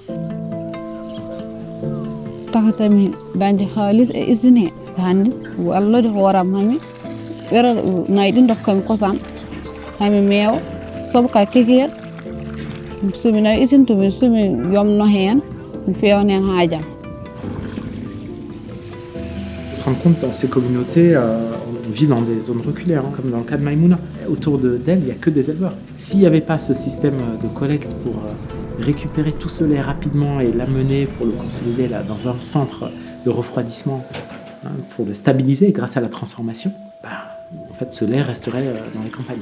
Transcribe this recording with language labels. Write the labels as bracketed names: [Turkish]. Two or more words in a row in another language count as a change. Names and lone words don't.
[Fula] Takatami dañde haalis e usine he hannde wallode hooram hami ɓera nayi ɗi dokkami kosam hami meewa sobo ka kekiyel somi nawi usine to somi yomno heen mi fewna heen haajam. [French] On se rend compte dans ces communautés, on vit dans des zones reculées, hein, comme dans le cas de Maïmouna. Autour d'elle, il n'y a que des éleveurs. S'il n'y avait pas ce système de collecte pour récupérer tout ce lait rapidement et l'amener pour le consolider là, dans un centre de refroidissement, hein, pour le stabiliser grâce à la transformation, en fait, ce lait resterait dans les campagnes.